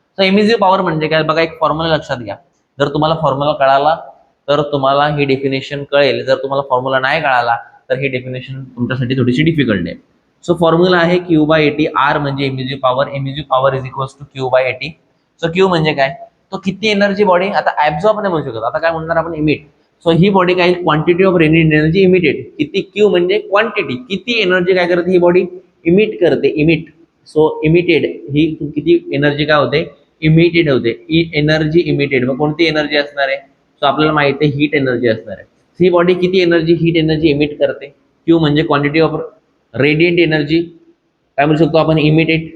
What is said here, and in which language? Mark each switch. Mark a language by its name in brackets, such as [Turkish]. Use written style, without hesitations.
[Marathi] तर इमिजिव्ह पॉवर म्हणजे काय बघा, एक फॉर्म्युला लक्षात घ्या. जर तुम्हाला फॉर्म्युला कळाला तर तुम्हाला ही डेफिनेशन कळेल, जर तुम्हाला फॉर्म्युला नाही कळाला तर ही डेफिनेशन तुमच्यासाठी थोडीशी डिफिकल्ट आहे. [English] So formula आहे Q by AT. R म्हणजे emissive power, emissive power is equals to Q by AT. [Marathi] So Q म्हणजे काय, तो किती एनर्जी बॉडी आता ऍब्झॉर्ब नाही म्हणू शकत, आता काय म्हणणार आपण इमिट. [English] So ही body काय quantity of radiate energy emitted. [Marathi] किती, क्यू म्हणजे क्वांटिटी, किती एनर्जी काय करते ही बॉडी इमिट करते, इमिट. सो इमिटेड ही किती एनर्जी काय होते इमिटेड होते, एनर्जी इमिटेड. मग कोणती एनर्जी असणार आहे, सो आपल्याला माहिती आहे हीट एनर्जी असणार आहे. ही बॉडी किती एनर्जी हीट एनर्जी इमिट करते. क्यू म्हणजे [English] quantity of radiant energy, [Marathi] काय म्हणू शकतो आपण इमिटेड.